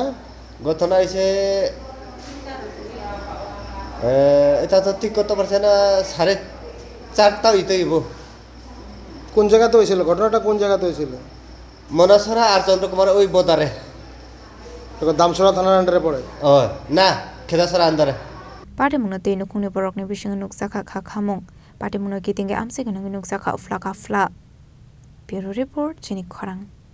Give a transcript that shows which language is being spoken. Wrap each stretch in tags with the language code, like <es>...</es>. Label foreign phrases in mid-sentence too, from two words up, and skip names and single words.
<bn>ঘটনা হইছে এটা তো ঠিক করতে পারছে না 4:30 হইতেইব কোন জায়গাতে হয়েছিল ঘটনাটা কোন জায়গাতে হয়েছিল মনসরা আর চন্দ্রকুমার ওই বোদারে দামসরা থানার আন্ডারে পড়ে ও না খেদাসরা আন্ডারে</bn> <trp>Patimungo te nukuni Borokni bising nuksaka khamung Patimungo kitinge amse gnung nuksaka ufla kafla</trp> <en>Bureau report</en> <trp>Chini Khorang</trp>